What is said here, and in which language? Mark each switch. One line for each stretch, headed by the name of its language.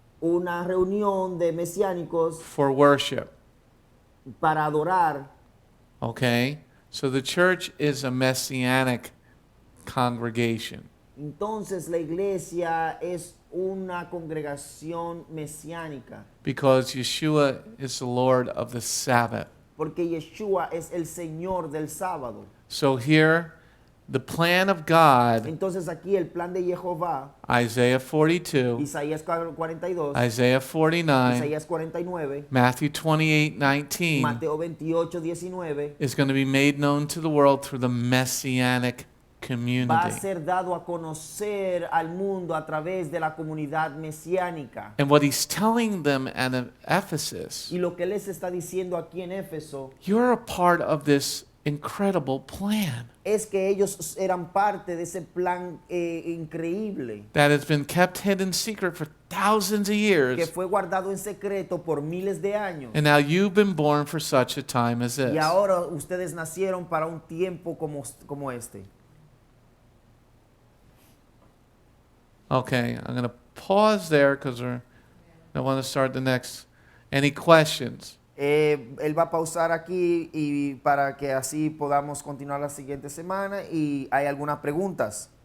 Spanish: Una reunión de mesiánicos
English: for worship.
Spanish: para adorar.
English: Okay? So the church is a Messianic congregation.
Spanish: Entonces la iglesia es una congregación mesiánica.
English: Because Yeshua is the Lord of the Sabbath.
Spanish: Porque Yeshua es el Señor del sábado.
English: So here, the plan of God,
Spanish: Entonces aquí el plan de Yehovah,
English: Isaiah 42,
Spanish: Isaías 42,
English: Isaiah 49,
Spanish: Isaías 49,
English: Matthew 28:19,
Spanish: Mateo 28, 19,
English: is going to be made known to the world through the Messianic
Spanish: va a
English: community.
Spanish: ser dado a conocer al mundo a través de la comunidad mesiánica.
English: And what he's telling them at Ephesus,
Spanish: Y lo que les está diciendo aquí en Éfeso
English: you're a part of this incredible plan
Spanish: es que ellos eran parte de ese plan increíble
English: that has been kept hidden secret for thousands of years.
Spanish: fue guardado en secreto por miles de años.
English: And now you've been born for such a time as
Spanish: Y
English: this.
Spanish: ahora ustedes nacieron para un tiempo como este.
English: Okay, I'm going to pause there because I want to start the next. Any questions?
Spanish: Él va a pausar aquí y para que así podamos continuar la siguiente semana. Y hay algunas preguntas.